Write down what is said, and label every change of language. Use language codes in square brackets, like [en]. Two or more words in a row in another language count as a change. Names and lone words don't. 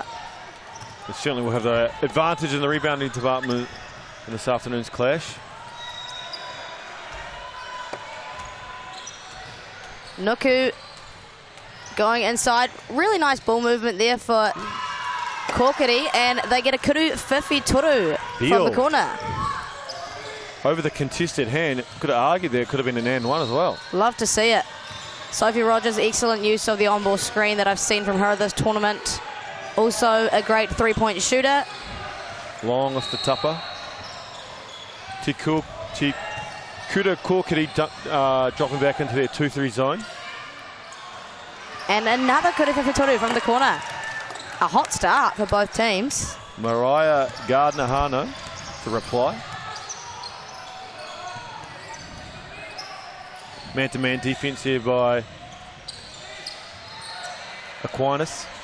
[en] They certainly will have the advantage in the rebounding department in this afternoon's clash. Nuku going inside. Really nice ball movement there for Kokiri, and they get a [mi] kuru whiwhi toru [en] from the corner. Over the contested hand, could have argued there could have been an N1 as well. Love to see it. Sophie Rogers, excellent use of the on-ball screen that I've seen from her this tournament. Also a great 3-point shooter. Long off the tupper. Kura Kokiri dropping back into their 2-3 zone. And another [mi] kuru whiwhi toru [en] from the corner. A hot start for both teams. Mariah Gardner-Hano to reply. Man-to-man defense here by Aquinas.